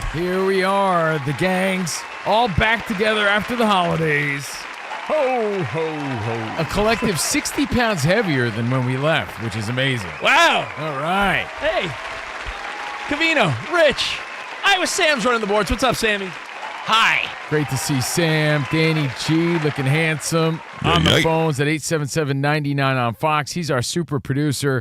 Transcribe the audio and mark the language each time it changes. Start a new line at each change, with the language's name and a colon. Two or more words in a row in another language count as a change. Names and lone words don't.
English: Here we are, the gangs, all back together after the holidays. Ho, ho, ho. A collective 60 pounds heavier than when we left, which is amazing. Wow. All right. Hey, Covino, Rich. Iowa Sam's running the boards. What's up, Sammy? Hi. Great to see Sam, Danny G, looking handsome. On the phones at 877-99 on Fox. He's our super producer.